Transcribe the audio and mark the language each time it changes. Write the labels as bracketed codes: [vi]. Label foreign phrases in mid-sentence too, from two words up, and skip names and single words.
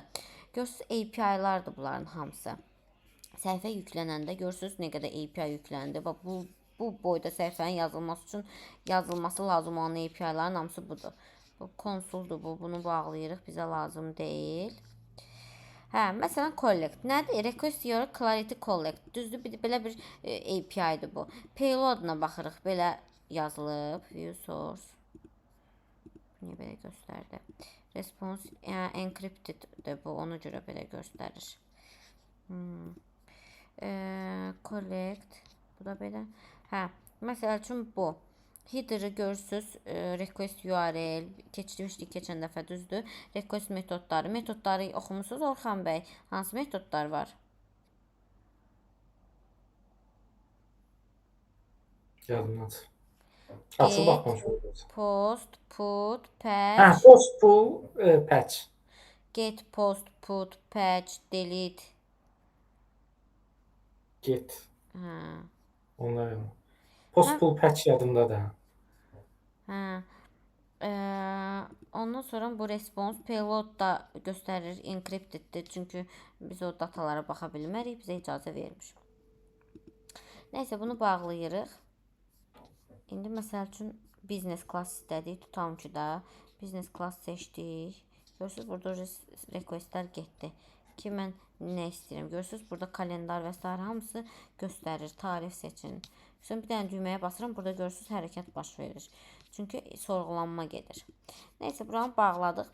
[az] Görürsüz, API-lardır bunların hamısı. Səhifə yüklənəndə görürsüz nə qədər API yükləndi. Bax, bu boyda səhifənin yazılması üçün yazılması lazım olan API-ların hamısı budur. Bu konsuldur bu. Bunu bağlayırıq. Bizə lazım deyil. Hə, məsələn, collect. Nədir? [en] Request your clarity collect. [az] Düzdür, belə bir API-dir bu. Payload-na baxırıq. Belə yazılıb. [en] View source. [az] Niyə belə göstərdi? [en] Response encrypted-dir [az] bu. Ona görə belə göstərir. Collect. Bu da belə. Hə, məsəl üçün bu. Header-ı görürsüz, [en] request URL [az] keçmişdik keçən dəfə, düzdür? Request metodları. Metodları oxumusunuz Orxan bəy. Hansı metodlar var? Yadımdan. Açıb baxmamışam. [en] Post, put, [az] Hə, [en] patch. post pull patch. Get, post, put, patch, delete. Get. [az] Hə. Onlar yəni. [en] Post pull patch [az] yadımda da. Hə. Ondan sonra bu [en] response payload [az] da göstərir, encrypteddir. Çünki biz o datalara baxa bilmərik, bizə icazə vermiş. Nəysə, bunu bağlayırıq. İndi məsəl üçün [en] business class [az] istədik. Tutalım ki də [en] business class [az] seçdik. Görürsüz, burada requestlər getdi. Ki mən nə istəyirəm? Görürsüz, burada kalendar və s. hamısı göstərir. Tarix seçin. Sonra bir dənə düyməyə basıram. Burada görürsüz, hərəkət baş verir. Çünki sorğulanma gedir. Nəysə, buranı bağladıq.